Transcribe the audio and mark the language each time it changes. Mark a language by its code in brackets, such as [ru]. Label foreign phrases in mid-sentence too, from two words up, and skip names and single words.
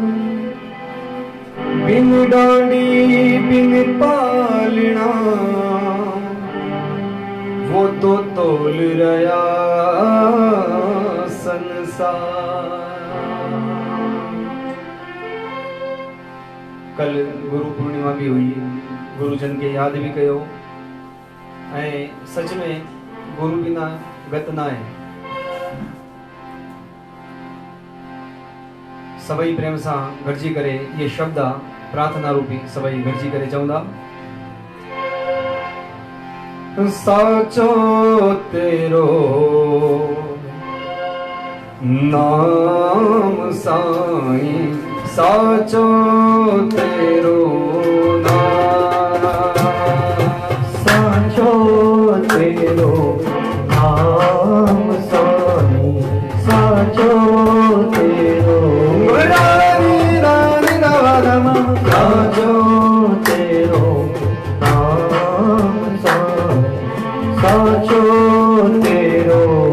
[hi] बिन डांडी बिन पालना वो तो तोल रहा संसार। कल गुरु पूर्णिमा भी हुई, [sd] गुरुजन के याद भी कयो ऐं सच में गुरु बिना गत ना है। सभई प्रेम सां गॾिजी करे ये शब्द प्रार्थना रूपी सभई गॾिजी करे चवंदा। साचो तेरो नाम साईं, साचो तेरो तेरो नाम साईं, साचो तेरो साचो तेरो नाम साईं, साचो तेरो